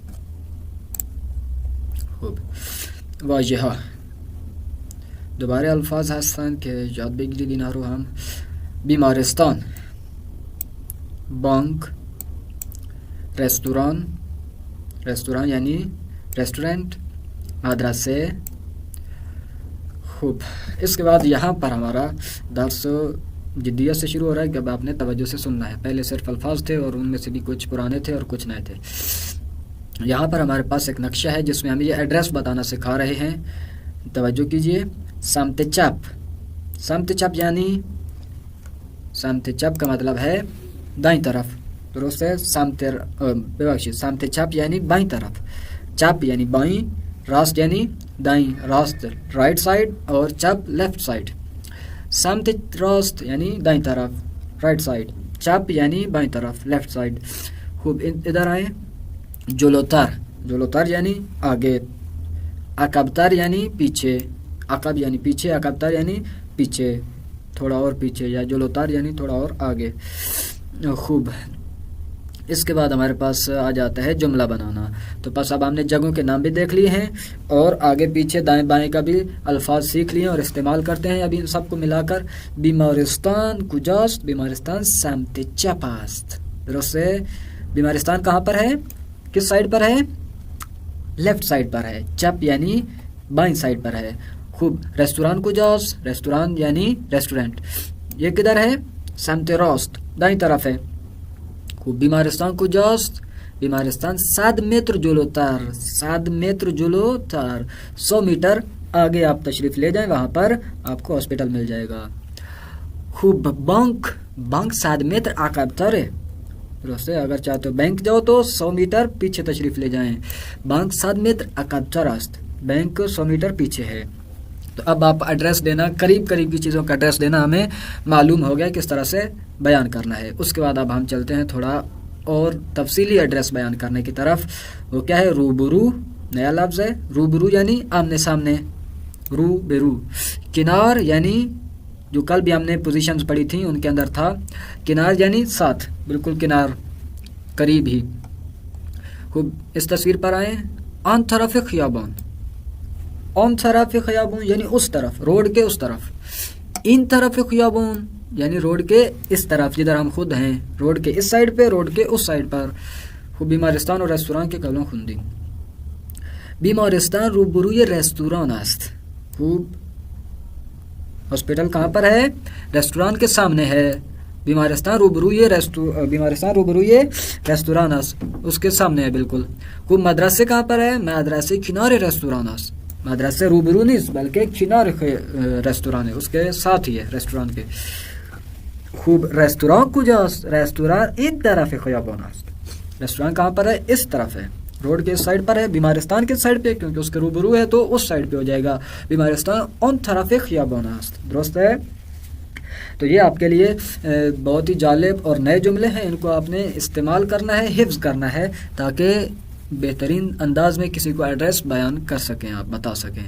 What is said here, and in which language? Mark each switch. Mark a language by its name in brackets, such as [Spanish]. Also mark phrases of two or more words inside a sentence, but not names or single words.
[Persian] خوب، واژه ها دوباره الفاظ هستند که یاد بگیرید اینا رو هم. بیمارستان، بانک، رستوران، رستوران یعنی ریسٹورنٹ، مدرسه. خوب، [Urdu] اس کے بعد یہاں پر ہمارا درس جدیت سے شروع ہو رہا ہے کہ اب آپ نے توجہ سے سننا ہے. پہلے صرف الفاظ تھے اور ان میں سے بھی کچھ پرانے تھے اور کچھ نئے تھے. یہاں پر ہمارے پاس ایک نقشہ ہے جس میں ہم یہ ایڈریس بتانا سکھا رہے ہیں. توجہ کیجئے. [Persian] سمت چپ. سمت چپ [Urdu] یعنی [Persian] سمت چپ [Urdu] کا مطلب ہے دائیں طرف. درست ہے؟ [Persian] سمت چپ [Urdu] یعنی بائیں طرف. چپ یعنی بائیں، راست یعنی دائیں، راست [English] right side [Urdu] اور چپ [English] left side. [Persian] سمت راست [Urdu] یعنی دائیں طرف، [English] right side. [Urdu] چپ یعنی بائیں طرف، [English] left side. [Urdu] خوب، ادھر آئیں. [Persian] جلوتر، جلوتر [Urdu] یعنی آگے. عقبتر یعنی پیچھے. عقب یعنی پیچھے، عقبتر یعنی پیچھے، تھوڑا اور پیچھے، یا جلوتر یعنی تھوڑا اور آگے. خوب، اس کے بعد ہمارے پاس آ جاتا ہے جملہ بنانا. تو بس اب ہم نے جگہوں کے نام بھی دیکھ لیے ہیں اور آگے پیچھے دائیں بائیں کا بھی الفاظ سیکھ لیے اور استعمال کرتے ہیں ابھی ان سب کو ملا کر. [Persian] بیمارستان کجاست؟ بیمارستان سمت چپ است. [Urdu] درست ہے؟ بیمارستان کہاں پر ہے؟ کس سائڈ پر ہے؟ [English] left side [Urdu] پر ہے. چپ یعنی بائیں سائڈ پر ہے. [Persian] خوب، ریستوران کجاست؟ [Urdu] ریستوران یعنی ریسٹورنٹ. یہ کدھر ہے؟ [Persian] سمت راست، [Urdu] دائیں طرف ہے. [Persian] خوب، بیمارستان کجاست؟ بیمارستان 7 متر جلوتر 7 متر جلوتر [Urdu] 100 میٹر آگے آپ تشریف لے جائیں، وہاں پر آپ کو ہاسپٹل مل جائے گا. [Persian] خوب بانک 7 متر عقب‌تر ہے. [Urdu] درست ہے، اگر چاہتے ہو بینک جاؤ تو 100 میٹر پیچھے تشریف لے جائیں. [Persian] بانک 7 متر عقب‌تر است، [Urdu] بینک 100 میٹر پیچھے ہے. تو اب آپ ایڈریس دینا، قریب کی چیزوں کا ایڈریس دینا ہمیں معلوم ہو گیا کس طرح سے بیان کرنا ہے. اس کے بعد اب ہم چلتے ہیں تھوڑا اور تفصیلی ایڈریس بیان کرنے کی طرف. وہ کیا ہے؟ روبرو، نیا لفظ ہے. روبرو یعنی آمنے سامنے، روبرو. کنار یعنی جو کل بھی ہم نے پوزیشنز پڑھی تھیں ان کے اندر تھا، کنار یعنی ساتھ، بالکل کنار، قریب ہی. خوب اس تصویر پر آئیں. [Persian] آن طرف خیابان، آن طرف خیابان [Urdu] یعنی اس طرف، روڈ کے اس طرف. [Persian] ان طرف خیابان [Urdu] یعنی روڈ کے اس طرف جدھر ہم خود ہیں، روڈ کے اس سائڈ پہ، روڈ کے اس سائڈ پر. خوب بیمارستان اور ریستوران کے قبلوں خوندی. [Persian] بیمارستان روبروی ریستوران است. [Urdu] خوب ہاسپٹل کہاں پر ہے؟ ریستوران کے سامنے ہے. [Persian] بیمارستان روبروی ریستوران است، [Urdu] اس کے سامنے ہے بالکل. خوب مدرسے کہاں پر ہے؟ [Persian] مدرسے کنارے ریستوران است. [Urdu] مدرسے روبرو نہیں بلکہ کنارے ریستوران ہے، اس کے ساتھ ہی ہے ریستوران کے. [Persian] خوب ریستوران کجاست؟ ریستوران این طرف خیابان است. [Urdu] ریستوران کہاں پر ہے؟ اس طرف ہے، روڈ کے سائڈ پر ہے. بیمارستان کے سائڈ پہ کیونکہ اس کے روبرو ہے تو اس سائڈ پہ ہو جائے گا. [Persian] بیمارستان اون طرف خیابان است. [Urdu] درست ہے. تو یہ آپ کے لیے بہت ہی جالب اور نئے جملے ہیں، ان کو آپ نے استعمال کرنا ہے، حفظ کرنا ہے تاکہ بہترین انداز میں کسی کو ایڈریس بیان کر سکیں، آپ بتا سکیں.